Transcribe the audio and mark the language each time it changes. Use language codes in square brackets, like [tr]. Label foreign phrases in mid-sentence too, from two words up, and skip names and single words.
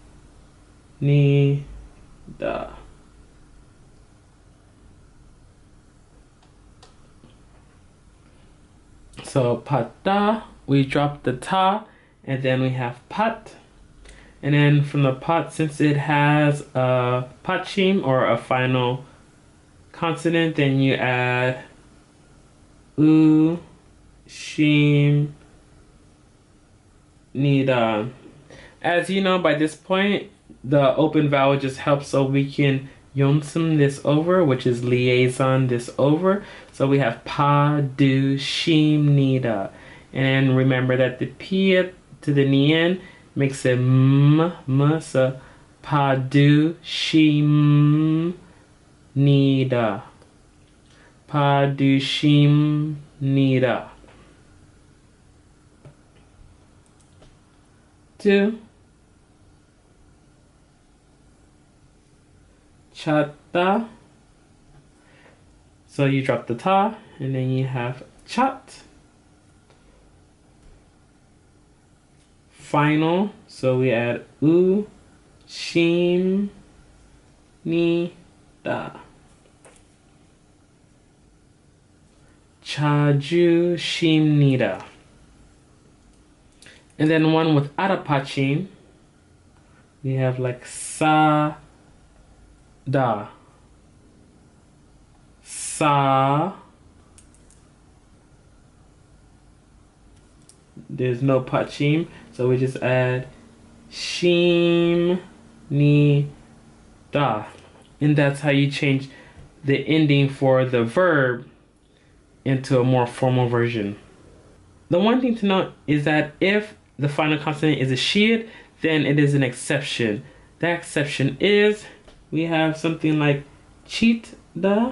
[en] So pata, we drop the ta, and then we have pat. And then from the pat, since it has a pachim or a final consonant, then you add u, shim, nida. As you know, by this point, the open vowel just helps so we can yonsum this over, which is liaison this over. So we have [ko] 바, 드, 습, 니다. [en] And remember that the p to the nien makes it m, so [ko] 바, 드, 습, 니다. 바, 드, 습, nida. [en] Two. Chata. So you drop the ta, and then you have chat. Final, so we add [ko] 으, 습, 니, 다. 차즈, 습, nida. [en] And then one without a pachim, we have like [ko] 사, 다. [en] Sa. There's no pachim, so we just add [ko] 습, 니, 다. [en] And that's how you change the ending for the verb into a more formal version. The one thing to note is that if the final consonant is a shid, then it is an exception. That exception is, we have something like [ko] 씻 다.